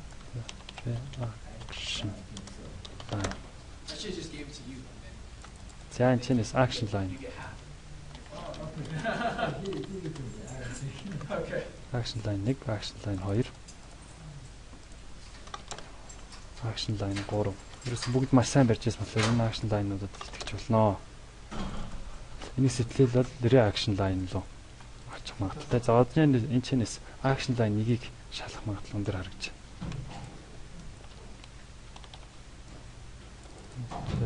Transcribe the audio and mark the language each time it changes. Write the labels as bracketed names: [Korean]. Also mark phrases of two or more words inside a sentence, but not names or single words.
[English] Action line. I should just give it to you. [Mongolian] За энэ чинээс [English] action line. You get half. Okay. Action line 1, action line 2. Action line 3. [Mongolian] Ерөөс бүгд маш сайн барьж байсан болохоор энэ [English] action line- [Mongolian] нуудад итгэж болно. Энийг сэтлэл бол [English] reaction line [Mongolian] руу очих магадaltaй. За одоо энэ чинээс [English] action line [Mongolian] 1-ийг шалах магадлал өндөр харагдаж байна.